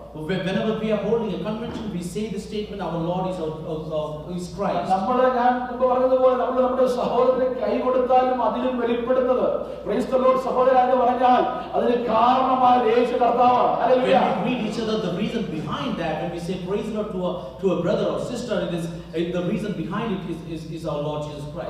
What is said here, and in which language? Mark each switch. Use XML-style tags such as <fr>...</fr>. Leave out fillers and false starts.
<en>Whenever we are holding a convention, we say the statement, our Lord is Christ.</en> <ml>ഞാൻ മുമ്പ് പറഞ്ഞതുപോലെ നമ്മൾ നമ്മുടെ സഹോദരനെ കൈ കൊടുത്താലും അതിലും വെളിപ്പെടുന്നത്</ml> <en>praise the lord</en> <ml>സഹോദരൻ എന്ന് പറഞ്ഞാൽ അതിന് കാരണമായ യേശു കർത്താവാണ്. Hallelujah.</ml> <en>When we greet each other, the reason behind that, when we say praise the Lord to a brother or sister, the reason behind it is our Lord Jesus Christ.</en>